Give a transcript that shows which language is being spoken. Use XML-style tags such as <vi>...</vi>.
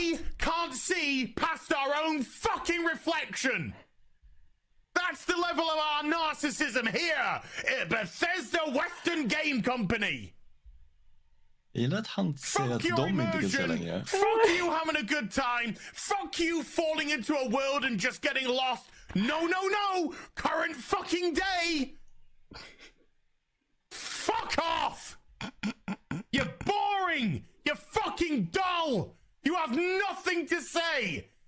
<en>We can't see past our own fucking reflection! That's the level of our narcissism here at Bethesda Western Game Company!</en> <sv>Jag gillar att han säger att de inte kan se längre.</sv> <en>Fuck you having a good time. Fuck you falling into a world and just getting lost. No. Current fucking day. Fuck off. You're boring. You're fucking dull. You have nothing to say.</en>